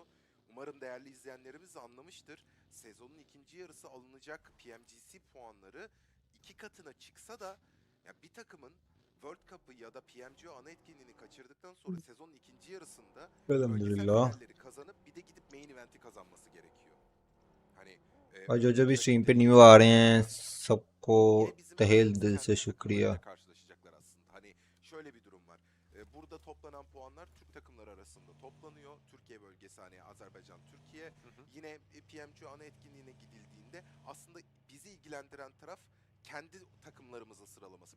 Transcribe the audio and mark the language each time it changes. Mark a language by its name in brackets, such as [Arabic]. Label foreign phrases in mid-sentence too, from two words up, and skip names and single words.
[Turkish] Umarım değerli izleyenlerimiz de anlamıştır. Sezonun ikinci yarısı alınacak PMGC puanları 2 katına çıksa da ya bir takımın World Cup'ı ya da PMGO ana etkinliğini kaçırdıktan sonra sezonun ikinci yarısında bölgesel Alhamdulillah. finalleri kazanıp bir de gidip [English] main event'i [Turkish] kazanması gerekiyor. Hani [Hindi] आज [Turkish] öyle [Hindi] जो [Turkish] bir [Hindi] भी स्ट्रीम पे [Turkish] rakipte [Hindi] न्यू [Turkish] değil. [Hindi] आ रहे हैं सबको [Turkish] Yine bizim [Hindi] तहे [Turkish] takımımız [Hindi] दिल से [Turkish] kendi [Hindi] शुक्रिया. [Turkish] takımlarıyla karşılaşacaklar aslında. Hani şöyle bir durum var. Burada toplanan puanlar Türk takımları arasında toplanıyor. Türkiye bölgesi, hani Azerbaycan, Türkiye. Yine PMGO ana etkinliğine gidildiğinde aslında bizi ilgilendiren taraf kendi takımlarımızın sıralaması.